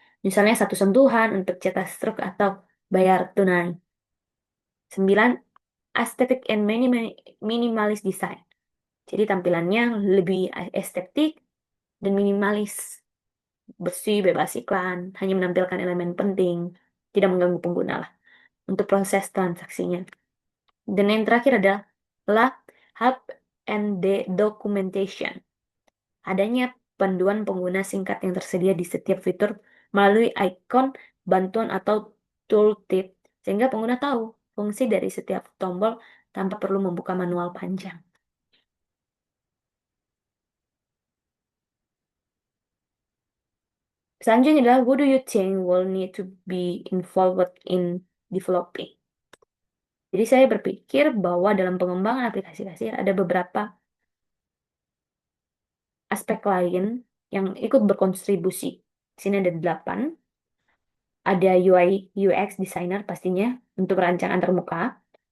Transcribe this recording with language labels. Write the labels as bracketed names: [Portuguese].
[Indonesian] Misalnya satu sentuhan untuk cetak struk atau bayar tunai. 9. [English] Aesthetic and minimalis design. [Indonesian] Jadi tampilannya lebih estetik dan minimalis. Bersih, bebas iklan, hanya menampilkan elemen penting, tidak mengganggu pengguna lah untuk proses transaksinya. Dan yang terakhir adalah help and documentation. Adanya panduan pengguna singkat yang tersedia di setiap fitur melalui ikon, bantuan, atau tooltip, sehingga pengguna tahu fungsi dari setiap tombol tanpa perlu membuka manual panjang. Selanjutnya adalah, [English] who do you think will need to be involved in developing? [Indonesian] Jadi saya berpikir bahwa dalam pengembangan aplikasi kasir ada beberapa aspek lain yang ikut berkontribusi. Di sini ada 8. Ada UI UX designer pastinya untuk merancang antarmuka.